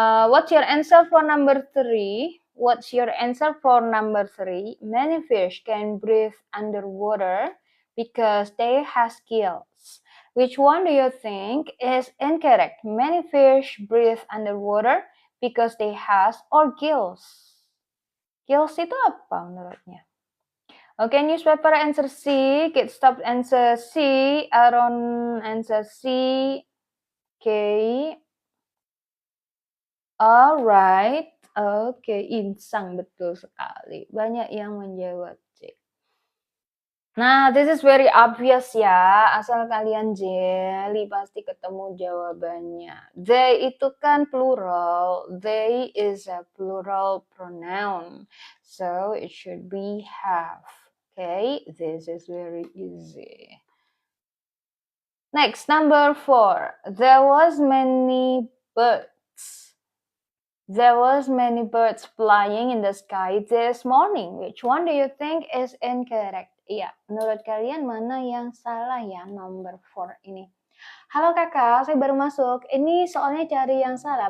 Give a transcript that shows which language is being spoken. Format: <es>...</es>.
<en>What's your answer for number 3? What's your answer for number 3? Many fish can breathe underwater because they have gills. Which one do you think is incorrect? Many fish breathe underwater because they have or gills.</en> <id>Gills itu apa menurutnya?</id> <en>Oke, newspaper answer C, Kid Stop answer C, Aaron answer C, okay. Alright,</en> <id>oke, insang betul sekali. Banyak yang menjawab C. Nah,</id> <en>this is very obvious</en> <id>ya. Asal kalian jeli pasti ketemu jawabannya. They itu kan plural.</id> <en>They is a plural pronoun. So it should be have. Okay, this is very easy. Next, number 4. There was many birds. There was many birds flying in the sky this morning. Which one do you think is incorrect?</en> <id>Iya, menurut kalian mana yang salah ya</id> <en>number 4</en> <id>ini? Halo kakak, saya baru masuk. Ini soalnya cari yang salah.</id>